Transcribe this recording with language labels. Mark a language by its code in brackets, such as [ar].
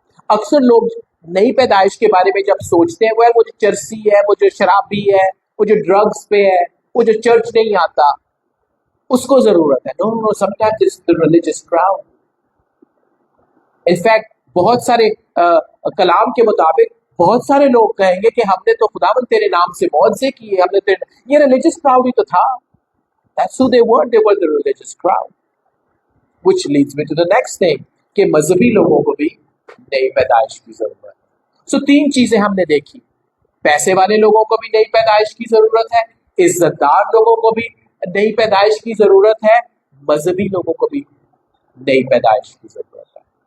[hi] अक्सर लोग नई पैदाइश के बारे में जब सोचते हैं, वो जो चरसी है, वो जो शराबी है, वो जो ड्रग्स पे है, वो जो चर्च नहीं आता, उसको जरूरत है। [en] No, sometimes it's the religious crowd. [hi] In fact बहुत सारे कलाम के मुताबिक बहुत सारे लोग कहेंगे कि हमने तो खुदावंद तेरे नाम से मौजज़े किए, हमने तेरे, ये रिलीजियस क्राउड ही तो था। [en] That's who they were the religious crowd. Which leads me to the next thing, [hi] कि मजहबी लोगों को भी नई पैदाइश की जरूरत है। सो 3 चीजें हमने देखी, पैसे वाले लोगों को भी नई पैदाइश की जरूरत है, इज्जतदार लोगों को भी नई पैदाइश की जरूरत है, मजहबी लोगों को भी नई पैदाइश की जरूरत है।